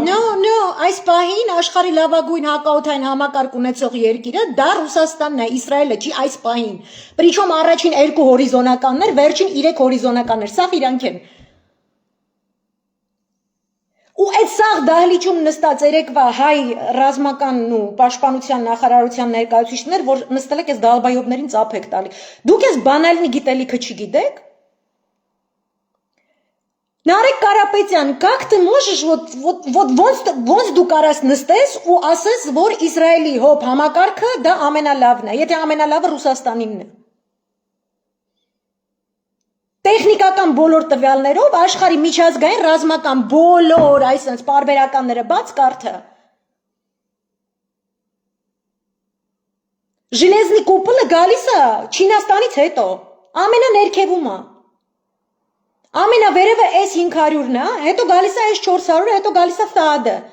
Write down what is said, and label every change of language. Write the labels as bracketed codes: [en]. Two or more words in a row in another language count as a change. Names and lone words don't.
[hy] No, այս պահին աշխարհի լավագույն հակաօդային համակարգ ունեցող երկիրը դա Ռուսաստանն է, Իսրայելը չի այս պահին։ Причем առաջին 2 հորիզոնականներ, վերջին 3 հորիզոնականներ, սա իրանք են։ Ու այդ սաղ դահլիճում նստած երեկվա հայ ռազմական ու պաշտպանության նախարարության ներկայացուցիչներ, որ նստել եք այս դալբայովներին ծափ եք տալի։ Դուք այս բանալնի գիտելիքը չգիտեք։ [ru] Нарек Карапетян, как ты можешь [hy] ոնց դու կարաս նստես ու ասես, որ Իսրայելի հոբ համակարգը դա ամենալավն է, եթե ամենալավը Ռուսաստանինն է։ Տեխնիկական բոլոր տվյալներով աշխարհի միջազգային ռազմական բոլոր այսպես պարբերականները բաց կարդը։ [ru] Железный купол [hy] գալիս է Չինաստանից հետո, ամենաներքևում է։ Ամենավերևը S500-ն է, հետո գալիս է S400-ը, հետո գալիս է FAD-ը։